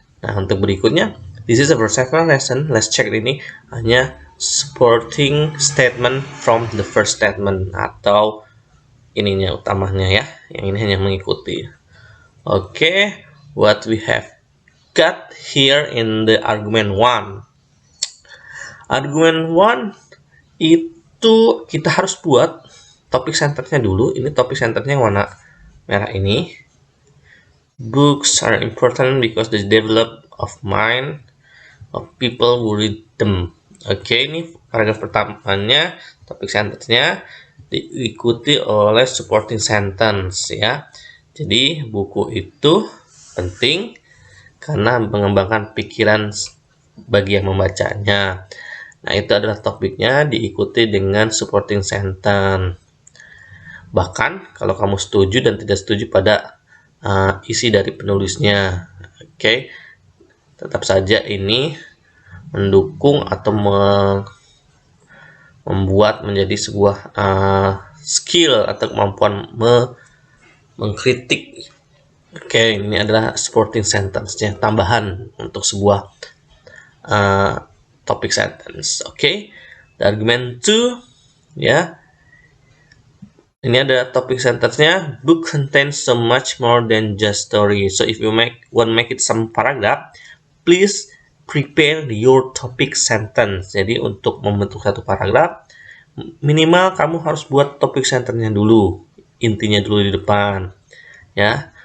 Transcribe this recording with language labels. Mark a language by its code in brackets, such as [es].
[id] Nah, untuk berikutnya, [en] this is our second lesson. Let's check [id] ini hanya [en] supporting statement from the first statement [id] atau ininya utamanya ya. Yang ini hanya mengikuti. [en] Oke, what we have got here in the argument 1. [id] Argument 1 itu kita harus buat topik centernya dulu. Ini topik centernya yang warna merah ini. [en] Books are important because they develop of mind of people who read them. [id] Oke, ini paragraf pertamanya, topik sentence-nya diikuti oleh supporting sentence ya. Jadi buku itu penting karena mengembangkan pikiran bagi yang membacanya. Nah, itu adalah topiknya diikuti dengan supporting sentence. Bahkan kalau kamu setuju dan tidak setuju pada isi dari penulisnya, oke, tetap saja ini mendukung atau membuat menjadi sebuah skill atau kemampuan mengkritik. Oke, ini adalah supporting sentence-nya, tambahan untuk sebuah topic sentence. Oke, [en] the argument 2 [id] ya. Ini ada topik sentence-nya. [en] Book contains so much more than just story. So if you want make it some paragraph, please prepare your topic sentence. [id] Jadi untuk membentuk satu paragraf, minimal kamu harus buat topik sentence-nya dulu, intinya dulu di depan, ya.